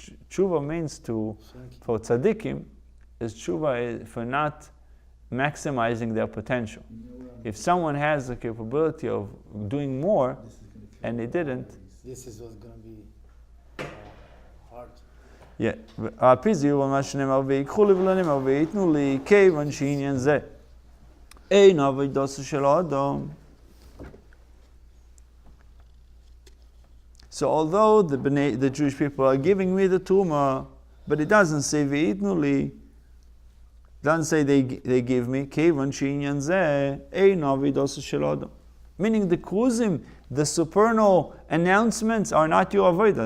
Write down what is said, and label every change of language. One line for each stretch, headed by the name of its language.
English: Tshuva means for tzaddikim, is tshuva for not maximizing their potential. If someone has the capability of doing more, and they didn't, This is what's going to be hard. yeah.
Hebrew: הפיזיור מה שנאמר ויקחו לי ולא נאמר ויתנו לי כיוון שעניין זה אין עבודתו של האדם.
English: So although the Jewish people are giving me the Teruma, but it doesn't say
Hebrew: v'itnu li,
English: doesn't say they give me
Hebrew: כיוון שעניין זה אין עבודתו של האדם.
English: Meaning the kruzim, the supernal announcements are not your avodah.